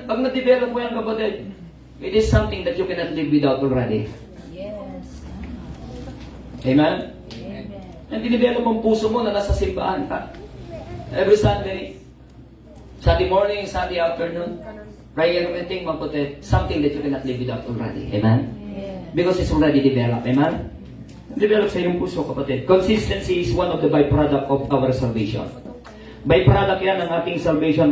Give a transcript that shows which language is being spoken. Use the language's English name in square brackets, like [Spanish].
[Filipino] Pag na-develop mo yan, kapatid, [English] it is something that you cannot live without already. Yes. Amen? Amen. [Filipino] And dinevelop ang puso mo na nasa simbahan ka. [English] Every Sunday, Sunday morning, Sunday afternoon, prayer meeting, [Filipino] kapatid, [English] something that you cannot live without already. Amen? Yes. Because it's already developed. Amen? [Filipino] Develop sa iyong puso, kapatid. [English] Consistency is one of the byproduct of our salvation. [Filipino] Byproduct yan ng ating salvation.